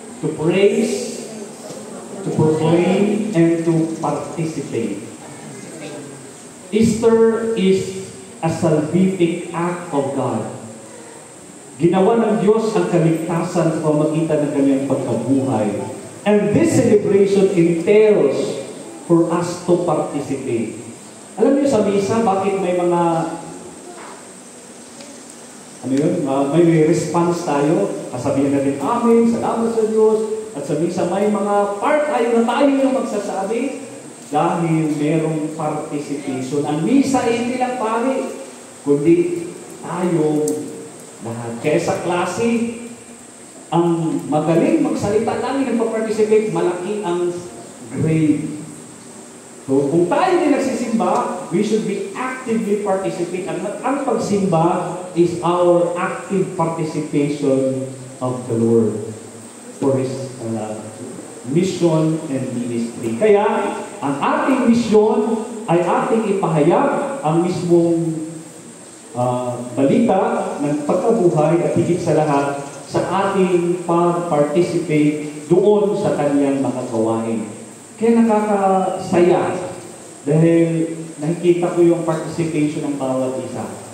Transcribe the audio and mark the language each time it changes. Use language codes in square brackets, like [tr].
[en] To praise, to proclaim, and to participate. Easter is a salvific act of God. [tl] Ginawa ng Diyos ang kaligtasan sa pamagitan ng kanyang pagkabuhay. [en] And this celebration entails for us to participate. [tl] Alam niyo sa misa, bakit may mga may response tayo? Kasabihin natin, Amen, salamat sa Diyos. At sa misa, may mga part tayo na tayo yung magsasabi. dahil merong participation. Ang misa hindi lang pare, kundi tayong lahat. Kaya sa klase, ang magaling magsalita namin nagpa-participate, malaki ang grade. [en] So, [tl] kung tayo din nagsisimba, [en] we should be actively participate. [tl] Ang pagsimba [en] is our active participation of the Lord for His mission and ministry. [tl] Kaya, ang ating mission ay ating ipahayag ang mismong balita ng pagkabuhay at higit sa lahat sa ating pag-participate doon sa kanyang mga gawain. Kaya nakakasaya dahil nakikita ko yung participation ng bawat isa.